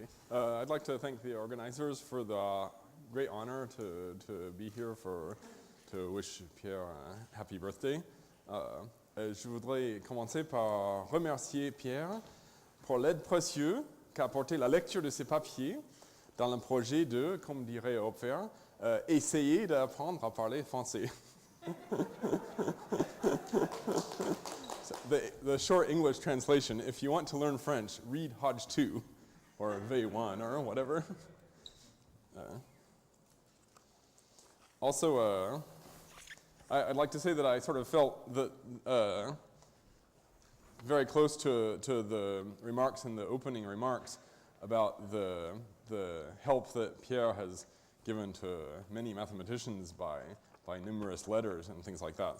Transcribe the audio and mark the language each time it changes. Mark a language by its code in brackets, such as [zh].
[en] I'd like to thank the organizers for the great honor to be here to wish Pierre a happy birthday. [fr] Je voudrais commencer par remercier Pierre pour l'aide précieuse qu'a apporté la lecture de ses papiers dans le projet de, comme dirait Hopfer, essayer d'apprendre à parler français. [en] The short English translation, if you want to learn French, read Hodge 2 or V1 or whatever. Also, I'd like to say that I sort of felt that very close to the remarks in the opening remarks about the help that Pierre has given to many mathematicians by numerous letters and things like that.